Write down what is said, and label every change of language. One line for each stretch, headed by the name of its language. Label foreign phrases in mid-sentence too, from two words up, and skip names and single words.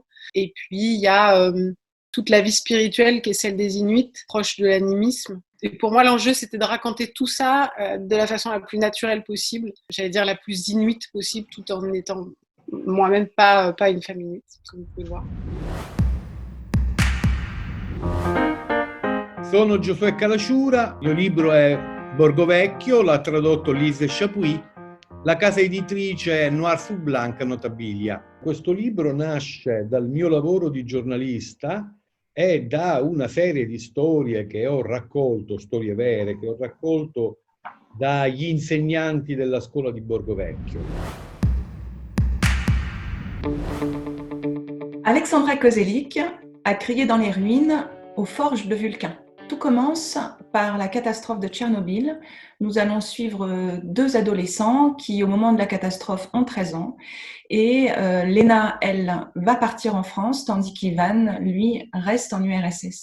French: Et puis, il y a toute la vie spirituelle qui est celle des Inuits, proche de l'animisme. Et pour moi, l'enjeu, c'était de raconter tout ça de la façon la plus naturelle possible, j'allais dire la plus inuite possible, tout en étant moi-même pas une femme inuite, comme vous pouvez le voir.
Italian: Sono Giosuè Calasciura, il mio libro è Borgo Vecchio, l'ha tradotto Lise Chapuis, la casa editrice è Noir sous Blanc Notabilia. Questo libro nasce dal mio lavoro di giornalista e da una serie di storie che ho raccolto, storie vere, che ho raccolto dagli insegnanti della scuola di Borgo Vecchio.
French: Alexandra Kozelik a crié dans les ruines aux forges de Vulcain. Tout commence par la catastrophe de Tchernobyl. Nous allons suivre 2 adolescents qui, au moment de la catastrophe, ont 13 ans. Et Léna, elle, va partir en France, tandis qu'Ivan, lui, reste en URSS.